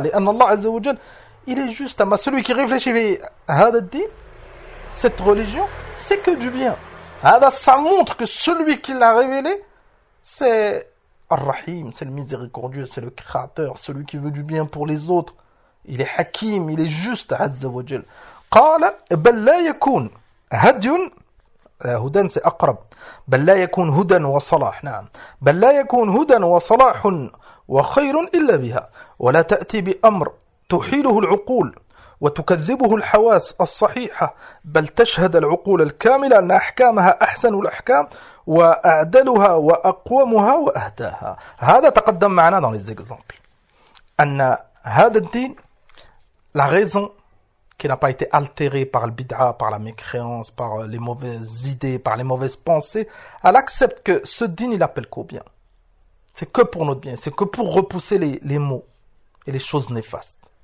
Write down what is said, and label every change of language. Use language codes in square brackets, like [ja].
[fr] Les anallah azza wa jal, il est juste. Mais celui qui réfléchit à [ar] hada din, [fr] cette religion, c'est que du bien. Hada, ça montre que celui qui l'a révélé, c'est ar-Rahim, c'est le miséricordieux, c'est le créateur, celui qui veut du bien pour les autres. Il est hakim, il est juste, azza wa jal. [ar] قال بل لا يكون هدي هدى سأقرب بل لا يكون هدى وصلاح. نعم بل لا يكون هدى وصلاح وخير إلا بها ولا تأتي بأمر تحيله العقول وتكذبه الحواس الصحيحة بل تشهد العقول الكاملة أن أحكامها أحسن الأحكام وأعدلها وأقومها وأهداها. هذا تقدم معنا [fr] dans les exemples. [ar] أن هذا الدين [fr] la raison qui n'a pas été altérée par le bid'a, par la mécréance, par les mauvaises idées, par les mauvaises pensées, elle accepte que ce din, il appelle qu'au bien. C'est que pour notre bien, c'est que pour repousser les maux et les choses néfastes.